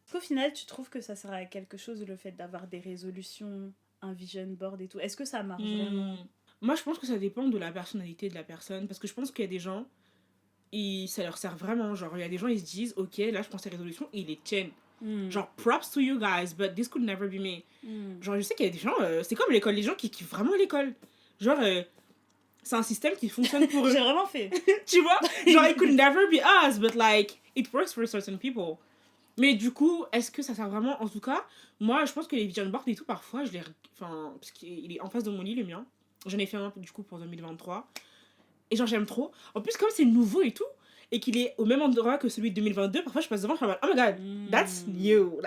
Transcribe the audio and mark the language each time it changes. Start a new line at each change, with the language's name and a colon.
French: Au final, tu trouves que ça sert à quelque chose, le fait d'avoir des résolutions, un vision board et tout? Est-ce que ça marche vraiment? Moi, je pense que ça dépend de la personnalité de la personne. Parce que je pense qu'il y a des gens, ça leur sert vraiment. Genre, il y a des gens, ils se disent, ok, là, je prends ces résolutions et ils les tiennent.
English: Genre, props to you guys, but this could never be me.
French: Genre, je sais qu'il y a des gens, c'est comme l'école, les gens qui kiffent vraiment l'école. Genre, c'est un système qui fonctionne pour eux. J'ai vraiment fait. Tu vois?
English: Genre, it could never be us, but like, it works for certain people.
French: Mais du coup, est-ce que ça sert vraiment? En tout cas, moi, je pense que les vision boards et tout, parfois, je les... Enfin, parce qu'il est en face de mon lit, le mien. J'en ai fait un, du coup, pour 2023. Et genre, j'aime trop. En plus, comme c'est nouveau et tout, et qu'il est au même endroit que celui de 2022, parfois, je passe devant, je suis en mode,
English: oh my god, that's new.